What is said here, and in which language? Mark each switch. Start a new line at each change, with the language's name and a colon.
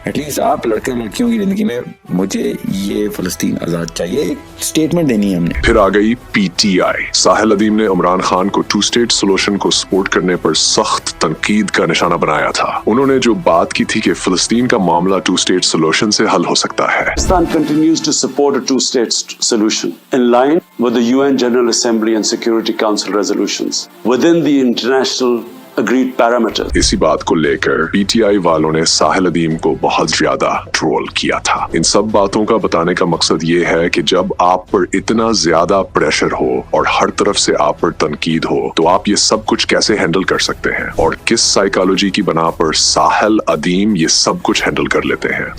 Hindi: At least आप लड़के लड़कियों की ज़िंदगी में मुझे ये फ़लस्तीन आज़ाद चाहिए, स्टेटमेंट देनी है हमने। फिर आ गई पीटीआई। साहिल अदीम ने इमरान खान को 2 स्टेट सोल्यूशन को सपोर्ट करने पर सख्त तनकीद का निशाना बनाया था। उन्होंने जो बात की थी कि फिलिस्तीन का मामला 2 स्टेट सोल्यूशन से हल हो सकता है।
English: Pakistan continues to support a 2-state solution in line with the UN General Assembly and Security Council resolutions within the international agreed parameters.
Hindi: इसी बात को लेकर पीटीआई वालों ने साहिल अदीम को बहुत ज्यादा ट्रोल किया था। इन सब बातों का बताने का मकसद ये है कि जब आप पर इतना ज्यादा प्रेशर हो और हर तरफ से आप पर तनकीद हो, तो आप ये सब कुछ कैसे हैंडल कर सकते हैं, और किस साइकोलॉजी की बना पर साहिल अदीम ये सब कुछ हैंडल कर लेते हैं।